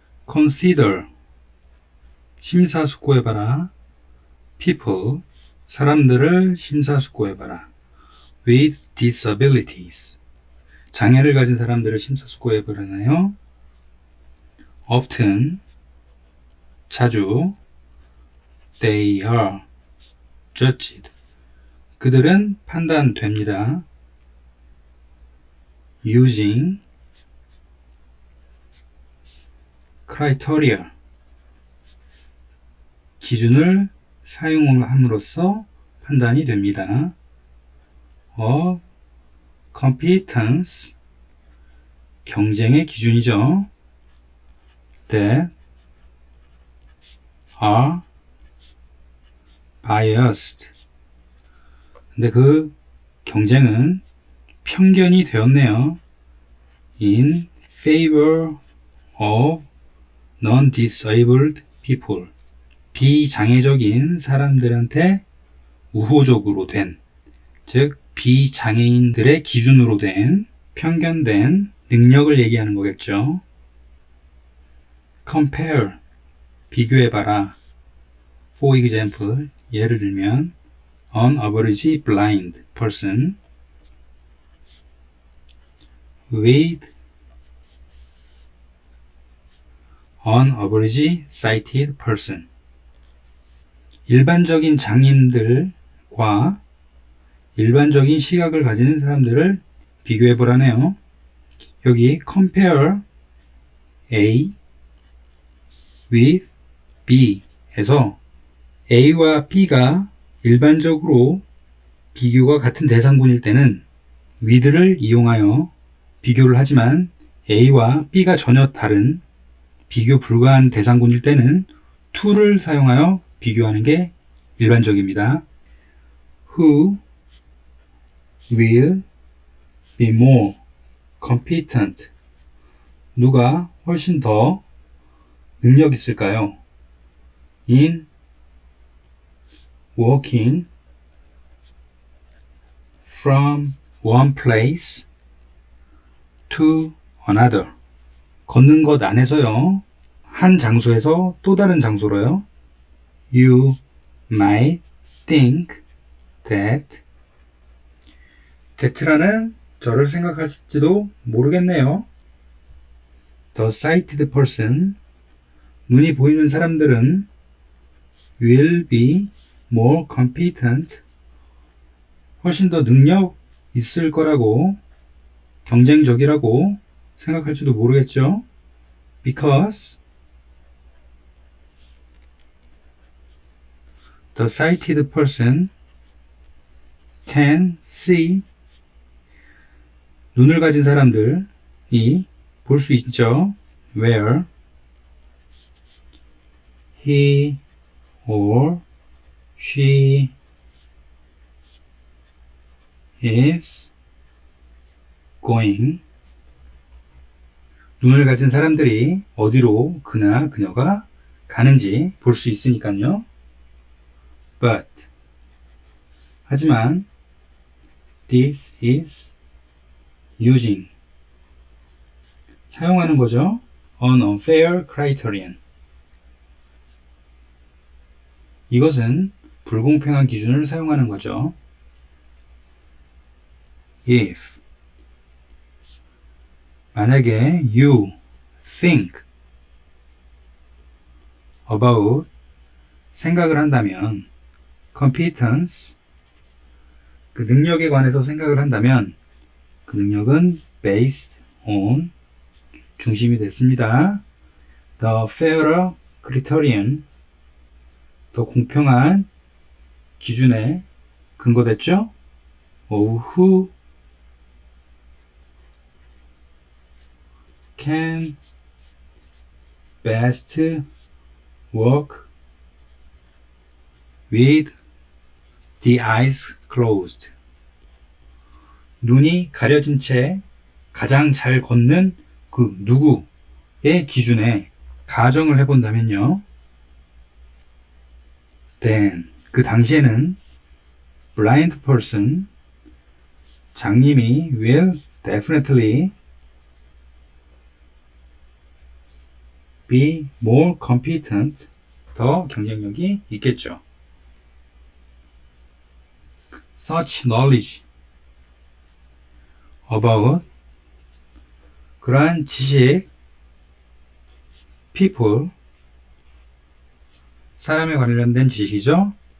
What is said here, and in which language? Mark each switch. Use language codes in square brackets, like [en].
[en] Consider [ko] 심사숙고해봐라. [en] People [ko] 사람들을 심사숙고해봐라. [en] With disabilities [ko] 장애를 가진 사람들을 심사숙고해보라나요? [en] Often [ko] 자주 [en] They are judged [ko] 그들은 판단됩니다. [en] Using criteria [ko] 기준을 사용함으로써 판단이 됩니다. [en] of competence [ko] 경쟁의 기준이죠. [en] that are biased [ko] 근데 그 경쟁은 편견이 되었네요. [en] in favor of non-disabled people [ko] 비장애적인 사람들한테 우호적으로 된, 즉 비장애인들의 기준으로 된 편견된 능력을 얘기하는 거겠죠. [en] compare [ko] 비교해봐라. [en] For example [ko] 예를 들면 [en] an average blind person with an average sighted person [ko] 일반적인 장애인들과 일반적인 시각을 가지는 사람들을 비교해보라네요. 여기 [en] compare A with B [ko] 해서 A와 B가 일반적으로 비교가 같은 대상군일 때는 with를 이용하여 비교를 하지만 A와 B가 전혀 다른 비교 불가한 대상군일 때는 to를 사용하여 비교하는 게 일반적입니다. [en] Who will be more competent? [ko] 누가 훨씬 더 능력 있을까요? [en] in walking from one place to another [ko] 걷는 것 안에서요. 한 장소에서 또 다른 장소로요. [en] You might think that that [ko] 라는 저를 생각할지도 모르겠네요. [en] The sighted person [ko] 눈이 보이는 사람들은 [en] will be more competent [ko] 훨씬 더 능력 있을 거라고 경쟁적이라고 생각할지도 모르겠죠. [en] Because the sighted person can see [ko] 눈을 가진 사람들이 볼 수 있죠. [en] Where he or she is going [ko] 눈을 가진 사람들이 어디로 그나 그녀가 가는지 볼 수 있으니까요. [en] But [ko] 하지만 [en] this is using [ko] 사용하는 거죠. [en] An unfair criterion [ko] 이것은 불공평한 기준을 사용하는 거죠. [en] If [ko] 만약에 [en] you think about [ko] 생각을 한다면 [en] competence [ko] 그 능력에 관해서 생각을 한다면 그 능력은 [en] based on [ko] 중심이 됐습니다. [en] The fairer criterion [ko] 더 공평한 기준에 근거됐죠? [en] of who can best work with the eyes closed. [ko] 눈이 가려진 채 가장 잘 걷는 그 누구의 기준에 가정을 해본다면요. [en] Then [ko] 그 당시에는 [en] blind person [ko] 장님이 [en] will definitely be more competent [ko] 더 경쟁력이 있겠죠. [en] Such knowledge about [ko] 그러한 지식 [en] people [ko] 사람에 관련된 지식이죠.